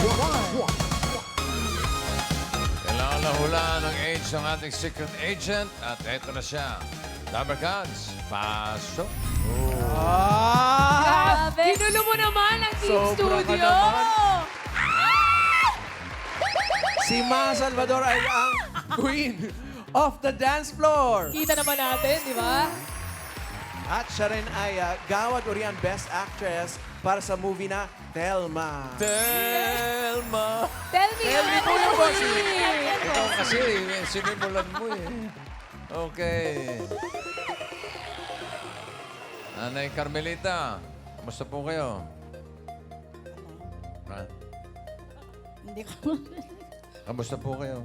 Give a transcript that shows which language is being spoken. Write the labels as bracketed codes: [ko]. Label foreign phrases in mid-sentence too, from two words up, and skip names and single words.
[tl] Kailangan na hulaan ng age ng ating secret agent at ito na siya. Dabber Cats, pasok. Grabe. Ginulo mo naman ang Team Sobra ka Studio. naman. Si Ma Salvador ay ang [en] queen of the dance floor. [tl] Kita naman natin, di ba? At siya rin ay Gawad Urian Best Actress para sa movie na Thelma. Telma. [en] Tell me, Tell me [tl] po yung bossing. Ikaw kasi, sinimulan mo eh. Okay. Nanay Carmelita, kamusta po kayo? Ha? Hindi ko. Kamusta po kayo?